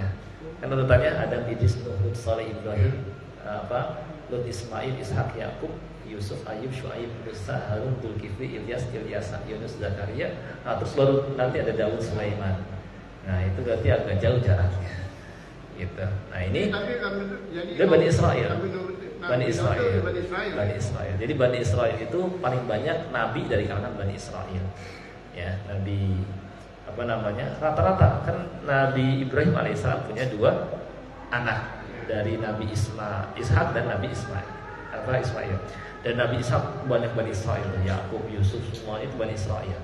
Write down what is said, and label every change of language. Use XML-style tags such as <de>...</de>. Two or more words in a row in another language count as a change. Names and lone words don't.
<id>Kan urutannya Adam, Idris, Nuh, Hud, Saleh, Ibrahim, Lut, Ismail, Ishak, Yakub, Yusuf, Ayub, Syuaib, Musa, Harun, Dzulkifli, Ilyas, Ilyasa, Yunus, Zakaria. Nah, terus baru nanti ada Daud, Sulaiman. Nah, itu berarti agak jauh jaraknya. Gitu. Nah, ini dia Bani Israel. Bani Israel. Bani Israel. Jadi Bani Israel itu paling banyak nabi dari kalangan Bani Israel. Ya, nabi apa namanya? Rata-rata kan Nabi Ibrahim alaihissalam punya 2 anak dari Nabi Ishak dan Nabi Ismail. Dan Nabi Ishak banyak Bani Israel, Yakub, Yusuf, semua itu Bani Israel.</id>